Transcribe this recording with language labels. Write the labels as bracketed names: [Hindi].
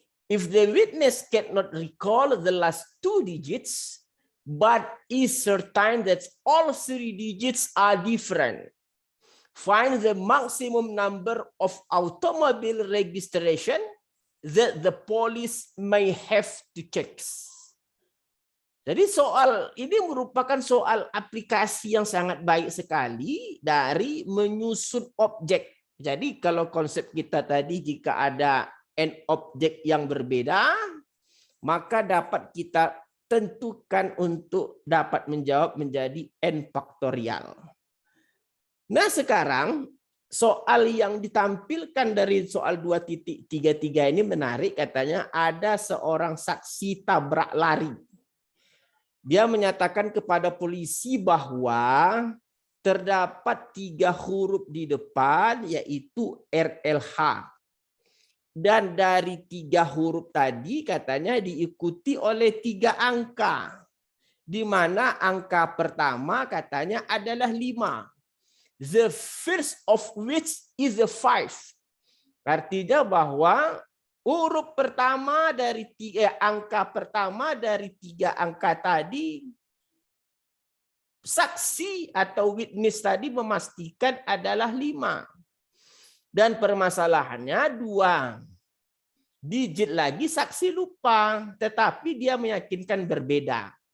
[English] If the witness cannot recall the last 2 digits, but is certain that all 3 digits are different, find the maximum number of automobile registration that the police may have to check. [Indonesian] Jadi soal ini merupakan soal aplikasi yang sangat baik sekali dari menyusun objek. Jadi kalau konsep kita tadi jika ada n objek yang berbeda, maka dapat kita tentukan untuk dapat menjawab menjadi n faktorial. Nah, sekarang soal yang ditampilkan dari soal 2.33 ini menarik, katanya ada seorang saksi tabrak lari. Dia menyatakan kepada polisi bahwa terdapat 3 huruf di depan yaitu RLH. Dan dari 3 huruf tadi katanya diikuti oleh 3 angka. Di mana angka pertama katanya adalah 5. [English] The first of which is the 5. [Indonesian] Artinya bahwa huruf pertama dari angka pertama dari 3 angka tadi, saksi atau witness tadi memastikan adalah 5. Dan permasalahannya 2 digit lagi saksi lupa, tetapi dia meyakinkan berbeda.